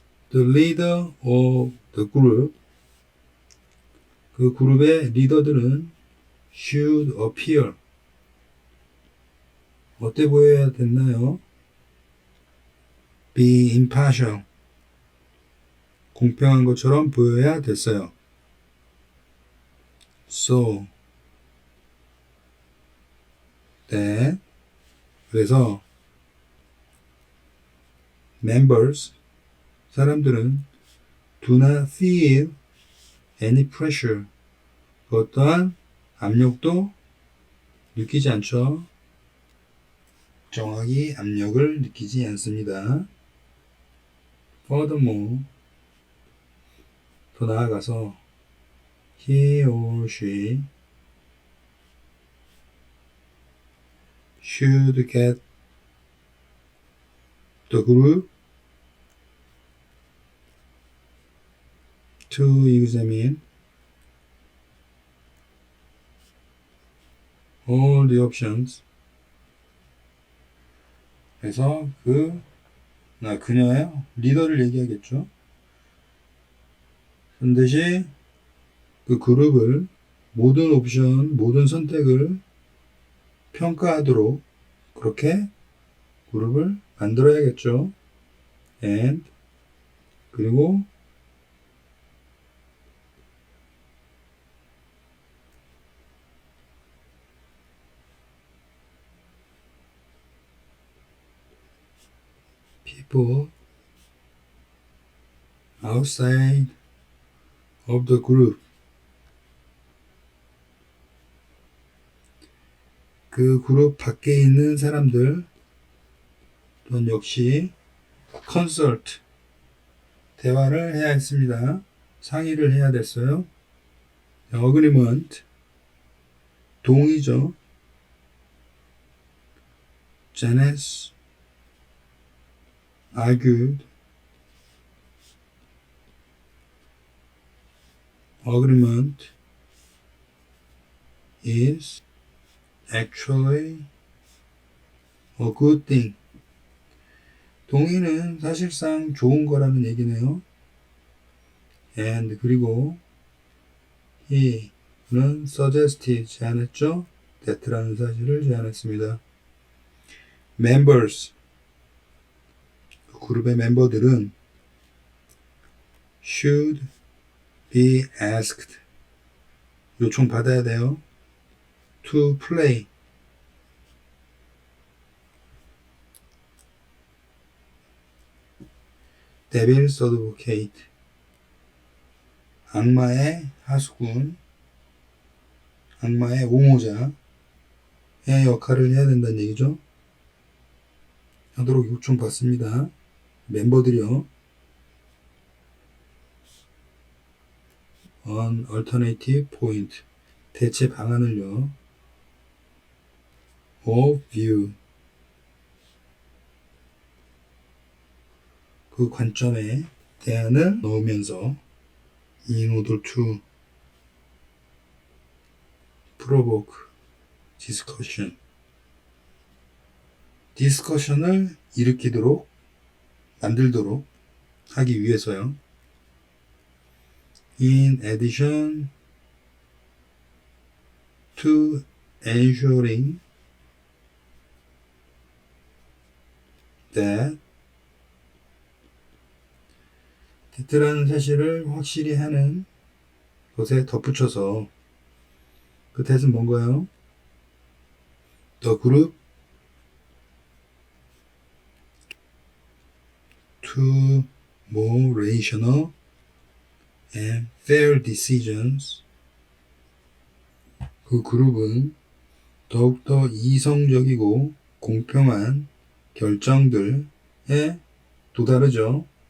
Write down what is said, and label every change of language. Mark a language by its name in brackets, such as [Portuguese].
[English] The leader of the group. [Korean] 그 그룹의 리더들은 [English] should appear. [Korean] 어때 보여야 됐나요? [English] Be impartial. [Korean] 공평한 것처럼 보여야 됐어요. [English] So that [Korean] 그래서 [English] members [Korean] 사람들은 [English] do not feel any pressure. [Korean] 어떠한 압력도 느끼지 않죠. 정확히 압력을 느끼지 않습니다. [English] Furthermore, [Korean] 더 나아가서 [English] he or she should get the group to examine all the options. [Korean] 그래서 그녀의 리더를 얘기하겠죠. 반드시 그 그룹을 모든 옵션, 모든 선택을 평가하도록 그렇게 그룹을 만들어야겠죠. [English] And [Korean] 그리고 [English] people outside of the group. [Korean] 그 그룹 밖에 있는 사람들 또는 역시 [English] consult [Korean] 대화를 해야 했습니다. 상의를 해야 됐어요. [English] agreement [Korean] 동의죠. [English] Janice argued agreement is actually a good thing. [Korean] 동의는 사실상 좋은 거라는 얘기네요. [English] And [Korean] 그리고 he는 [English] suggested [Korean] 제안했죠. that라는 사실을 제안했습니다. [English] Members [Korean] 그룹의 멤버들은 [English] should be asked [Korean] 요청받아야 돼요. [English] to play devil's advocate [Korean] 악마의 하수군 악마의 옹호자의 역할을 해야 된다는 얘기죠. 하도록 요청받습니다. 멤버들이요. [English] on alternative point [Korean] 대체 방안을요. [English] of view [Korean] 그 관점에 대안을 넣으면서 [English] in order to provoke discussion [Korean] 디스커션을 일으키도록 만들도록 하기 위해서요. [English] In addition to ensuring that that [Korean] 라는 사실을 확실히 하는 것에 덧붙여서 그 that은 뭔가요? [English] The group to more rational and fair decisions [Korean] 그 그룹은 더욱더 이성적이고 공평한 결정들에 도다르죠.